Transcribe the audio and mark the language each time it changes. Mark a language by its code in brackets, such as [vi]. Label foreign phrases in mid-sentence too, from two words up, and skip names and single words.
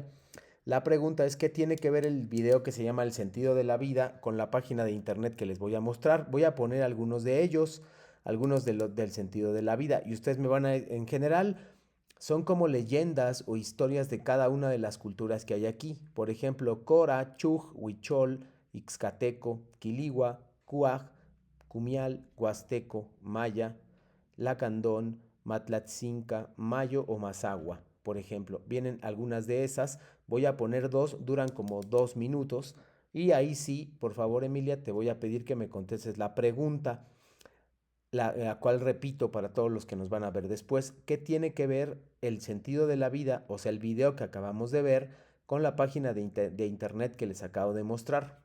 [es] La pregunta es: ¿qué tiene que ver el video que se llama El sentido de la vida con la página de internet que les voy a mostrar? Voy a poner algunos de ellos, algunos del sentido de la vida, y ustedes me van a, en general, son como leyendas o historias de cada una de las culturas que hay aquí. Por ejemplo, Cora, Chuj, Huichol, Ixcateco, Quiligua, Cuaj, Cumial, Huasteco, Maya, Lacandón, Matlatzinca, Mayo o Mazagua, por ejemplo. Vienen algunas de esas. Voy a poner dos, duran como 2 minutos. Y ahí sí, por favor, Emilia, te voy a pedir que me contestes la pregunta, la cual repito para todos los que nos van a ver después. ¿Qué tiene que ver el sentido de la vida, o sea, el video que acabamos de ver, con la página de internet que les acabo de mostrar?